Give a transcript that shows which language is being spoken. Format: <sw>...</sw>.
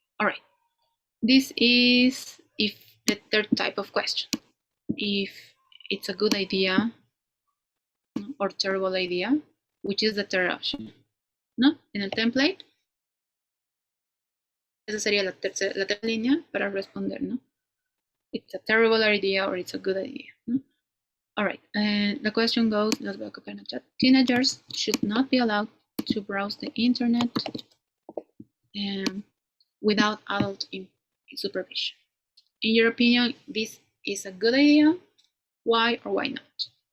<en>All right, this is if the third type of question. If it's a good idea or terrible idea, which is the third option.</en> <es>¿No? En el template. Esa sería la tercera línea para responder, ¿no?</es> <en>It's a terrible idea or it's a good idea. No? All right, and the question goes,</en> <es>las voy a copiar en el chat.</es> <en>Teenagers should not be allowed to browse the internet without adult supervision. In your opinion, this is a good idea? Why or why not?</en>